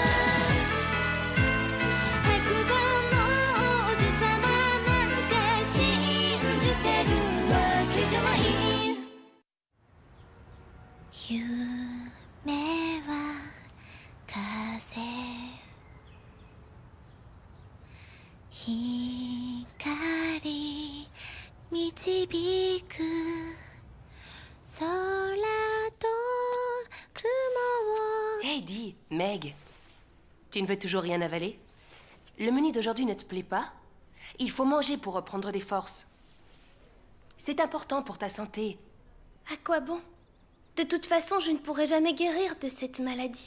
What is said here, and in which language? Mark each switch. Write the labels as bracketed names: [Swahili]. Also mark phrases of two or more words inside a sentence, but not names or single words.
[Japanese] 白馬の王子様なんて信じてるわけじゃない夢は風光導く空と雲を [French] Hey, dis, Meg, tu ne veux toujours rien avaler? Le menu d'aujourd'hui ne te plaît pas? Il faut manger pour reprendre des forces. C'est important pour ta santé. À quoi bon? De toute façon, je ne pourrai jamais guérir de cette maladie.